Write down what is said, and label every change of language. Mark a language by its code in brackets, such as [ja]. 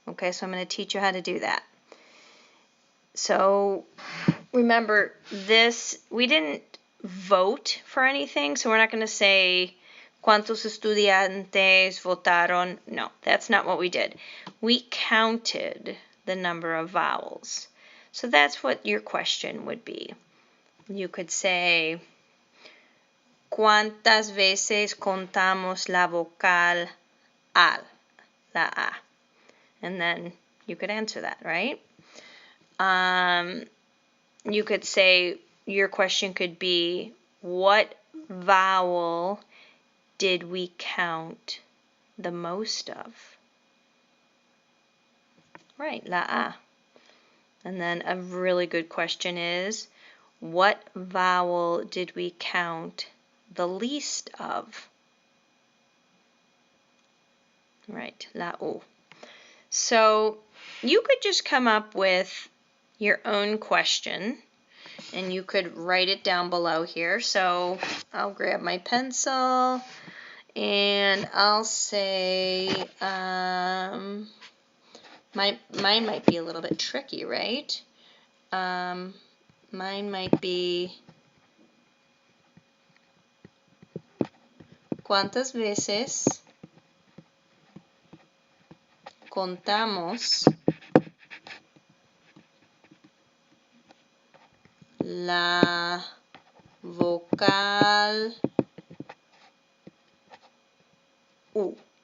[en] Okay, so I'm going to teach you how to do that. So remember this, we didn't vote for anything, so we're not going to say [es] ¿Cuántos estudiantes votaron? [en] No, that's not what we did. We counted the number of vowels. So that's what your question would be. You could say [es] ¿Cuántas veces contamos la vocal al? La A. [en] And then you could answer that, right? You could say, your question could be, what vowel did we count the most of? Right, [es] la A. [en] And then a really good question is, what vowel did we count the least of? Right, [es] la O. [en] So you could just come up with your own question, and you could write it down below here. So I'll grab my pencil, and I'll say, mine might be a little bit tricky, right? Mine might be, [es] ¿cuántas veces contamos la vocal U?